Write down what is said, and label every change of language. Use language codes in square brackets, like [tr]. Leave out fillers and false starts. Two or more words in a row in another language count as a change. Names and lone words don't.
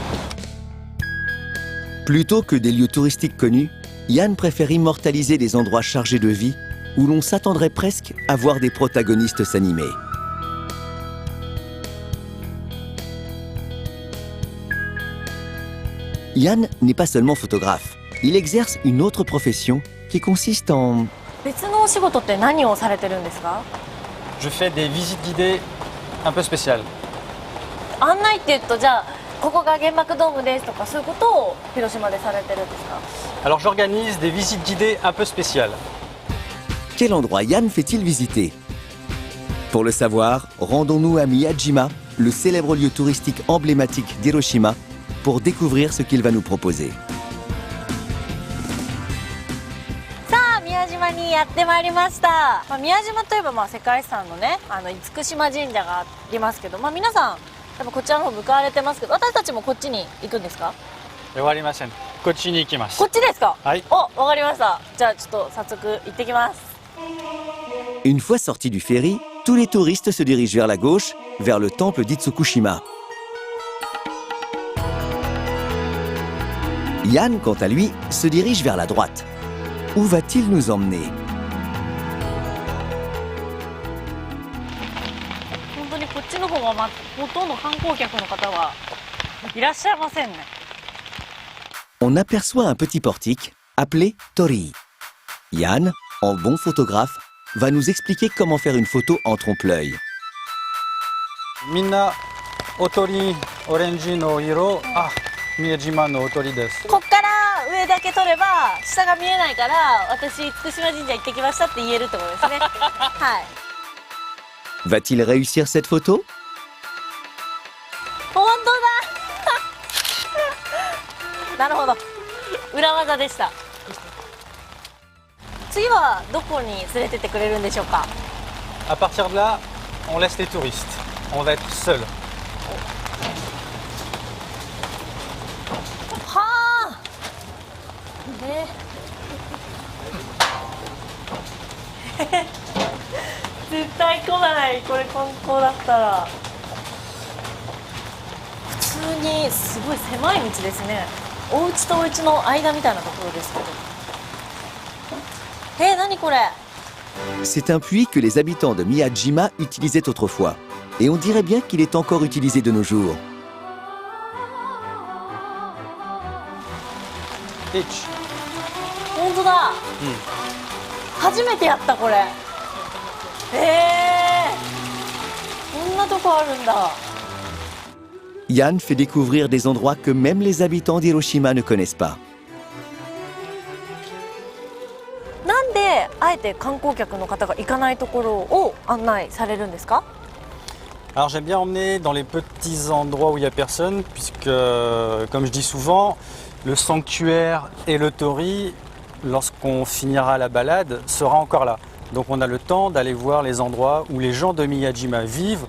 [fr] Plutôt que des lieux touristiques connus, Yann préfère immortaliser des endroits chargés de vie où l'on s'attendrait presque à voir des protagonistes s'animer. Yann n'est pas seulement photographe, il exerce une autre profession qui consiste en... [ja] 別のお仕事って何をされてるんですか？ [fr] Je fais des visites guidées un peu spéciales. [ja] 案内って言うと、じゃあここが原爆ドームですとかそういうことを広島でされてるんですか？ [fr] Alors j'organise des visites guidées un peu spéciales. Quel endroit Yann fait-il visiter? Pour le savoir, rendons-nous à Miyajima, le célèbre lieu touristique emblématique d'Hiroshima, pour découvrir ce qu'il va nous proposer. [ja] さあ宮島にやってまいりました。宮島といえば世界遺産のね厳島神社がありますけど、皆さん多分こちらの方向かわれてますけど、私たちもこっちに行くんですか？終わりません。こっちに行きます。こっちですか？はい。お、わかりました。じゃあちょっと早速行ってきます。 [fr] Une fois sortis du ferry, tous les touristes se dirigent vers la gauche, vers le temple d'Itsukushima. Yann, quant à lui, se dirige vers la droite. Où va-t-il nous emmener? [ja] 本当にこっちの方はほとんど観光客の方はいらっしゃいませんね。 [fr] On aperçoit un petit portique appelé Torii. Yann, en bon photographe, va nous expliquer comment faire une photo en trompe-l'œil. [ja] みんなおとりオレンジの色、あ、宮島のおとりです。こっから上だけ撮れば下が見えないから、私厳島神社行ってきましたって言えるってことですね。はい。 [fr] Va-t-il réussir cette photo? [ja] 本当だ。なるほど。裏技でした。次はどこに連れてってくれるんでしょうか？ [fr] À partir de là, on laisse les touristes. On va être seul. [ja] はあ。ね。絶対来ない。これ観光だったら。普通にすごい狭い道ですね。お家とお家の間みたいなところですけど。何これ？ [fr] C'est un puits que les habitants de Miyajima utilisaient autrefois. Et on dirait bien qu'il est encore utilisé de nos jours. H. [ja] 本当だ。初めてやったこれ。こんなとこあるんだ。 [fr] Yann fait découvrir des endroits que même les habitants d'Hiroshima ne connaissent pas. [ja] なんであえて観光客の方が行かないところを案内されるんですか？ [fr] Alors j'aime bien emmener dans les petits endroits où il n'y a personne, puisque, comme je dis souvent, le sanctuaire et le torii, lorsqu'on finira la balade, sera encore là. Donc on a le temps d'aller voir les endroits où les gens de Miyajima vivent.